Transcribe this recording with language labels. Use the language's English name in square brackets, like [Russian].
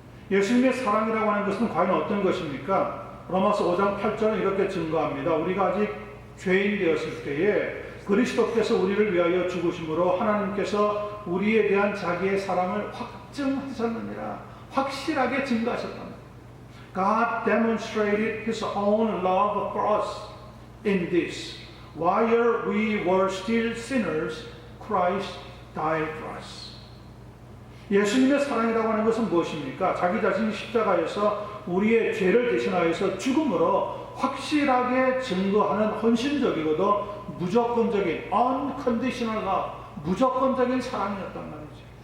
[Korean] 예수님의 사랑이라고 하는 것은 과연 어떤 것입니까? 로마서 5장 8절은 이렇게 증거합니다. 우리가 아직 죄인 되었을 때에 그리스도께서 우리를 위하여 죽으심으로 하나님께서 우리에 대한 자기의 사랑을 확증하셨느니라. 확실하게 증거하셨다. [English] God demonstrated His own love for us in this. While we were still sinners, Christ died for us. [Korean] 예수님의 사랑이라고 하는 것은 무엇입니까? 자기 자신이 십자가에서 우리의 죄를 대신하여서 죽음으로 확실하게 증거하는 헌신적이고도 무조건적인 [English] unconditional love, [Korean] 무조건적인 사랑이었단 말이죠.